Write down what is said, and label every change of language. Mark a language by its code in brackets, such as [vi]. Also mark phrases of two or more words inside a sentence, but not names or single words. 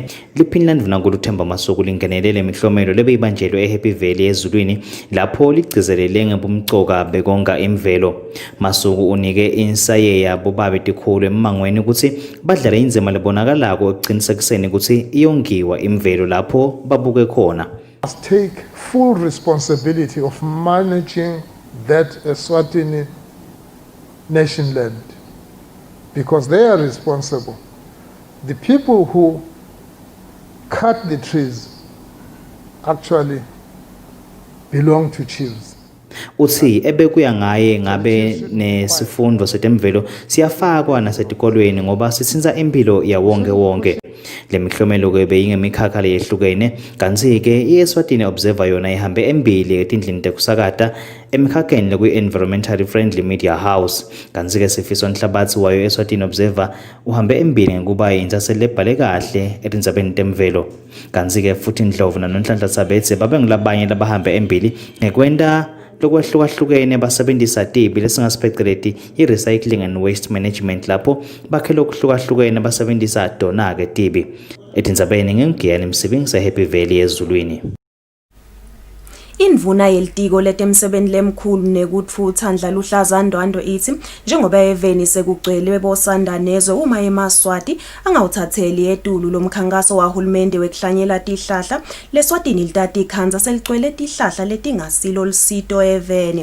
[ss] Liphini landvunankulu Themba Masuku lingenelele imiklomelo lebeyibanjelwe eHappy Valley ezulwini lapho ligcizelele ngebumcoka bekonga imvelo. Masuku unike insaye yabo babe tikhulu emangweni ukuthi badlala indzima lebonakalako ekuqinisekiseni ukuthi iyongiwa imvelo lapho babuke khona. [en] Must take full responsibility of managing that Eswatini nation land because they are responsible. The people who cut the trees actually belong to chiefs. [ss] Uthi ebekuya ngaye ngabe nesifundo setemvelo siyafakwa nasetikolweni ngoba sisinza impilo yawonke wonke. Le miklomelo ke beyingemikhakha leyehlukene kanti ke iEswatini Observer yona ihambe embili etindlini tekusakata emikhakheni lekwi- [en] environmentally friendly media house. [ss] Kanti ke Sifiso Nhlabathi wayo Eswatini Observer uhambe embili ngekuba intsaselo lebhale kahle etindzabeni temvelo. Kanti ke futhi Ndlovu noNhlanhla Sabetse babengilabanye labahambe embili ngekwenta lokwahlukahlukene basebenzisa tibi lesingasipheceleti i- [en] recycling and waste management [ss] lapho bakhele okuhlukahlukene basebenzisa dona ke tibi. Etindzabeni ngengiyani Msibingisa Happy Valley ezulwini. Indvuna yelitiko letemsebenzi lemkhulu nekutfutsa Ndla Luhlaza Ndwandwe ithi njengoba eveni sekugcwele bosandanezwe uma eMaswati angawuthatheli etulu lomkhankaso wahulumende wekuhlanyela tihlahla leSwatini litati ikhanza seligcwele tihlahla letingasilo lisito eveni.